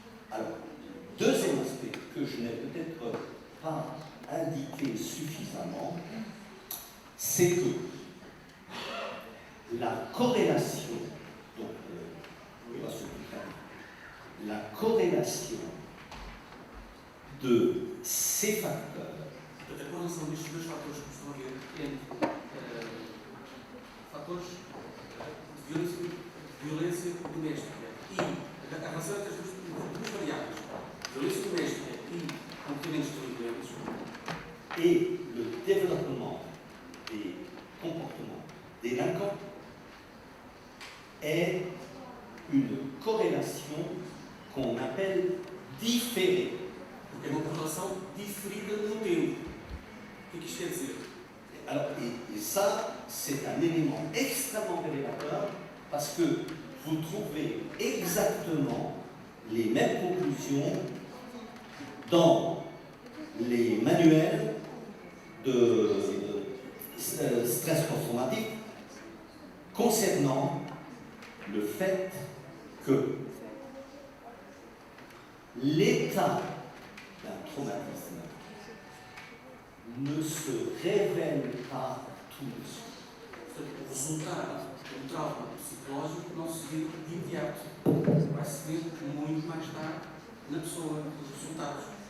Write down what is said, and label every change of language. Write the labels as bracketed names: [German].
[French] Alors, deuxième aspect que je n'ai peut-être pas indiqué suffisamment, c'est que la corrélation, donc on va se dire, la corrélation de ces facteurs. [Portuguese] Portanto, a correlação destes dois fatores que estão a ver entre fatores de violência doméstica e a relação entre as duas variáveis, violência doméstica e comportamentos delinquentes, [French] Et le développement des comportements délinquants est une corrélation qu'on appelle différée. [Portuguese] porque é uma correlação diferida no tempo. O que é que isto quer dizer? [French] Alors, et ça, c'est un élément extrêmement révélateur parce que vous trouvez exactement les mêmes conclusions dans les manuels de stress post-traumatique concernant le fait que l'état d'un traumatisme ne se révèle pas tout de suite. [Portuguese] Portanto, o resultado do trauma psicológico não se vê de imediato. Vai se ver muito mais tarde na pessoa, os resultados.